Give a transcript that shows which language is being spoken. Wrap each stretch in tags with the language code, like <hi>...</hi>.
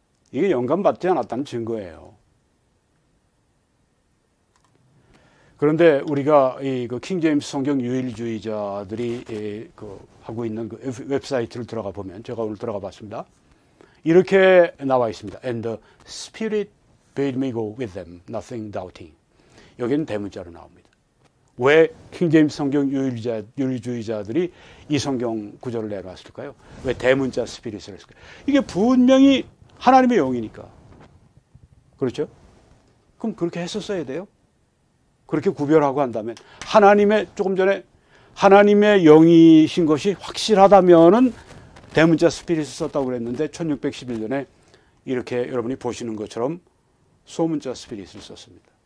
<ko>이게 영감 받지 않았다는 증거예요. 그런데 우리가 그 킹제임스 성경 유일주의자들이 하고 있는 그 웹사이트를 들어가 보면, 제가 오늘 들어가 봤습니다. 이렇게 나와 있습니다.</ko> <en>And the Spirit bade me go with them, nothing doubting.</en> <ko>여기는 대문자로 나옵니다. 왜 킹제임스 성경 유일주의자들이 이 성경 구절을 내놨을까요? 왜 대문자 스피릿을 했을까요? 이게 분명히 하나님의 영이니까. 그렇죠? 그럼 그렇게 했었어야 돼요? 그렇게 구별하고 한다면, 조금 전에 하나님의 영이신 것이 확실하다면은 대문자 스피릿을 썼다고 그랬는데 1611년에 이렇게 여러분이 보시는 것처럼 소문자 스피릿을 썼습니다.</ko>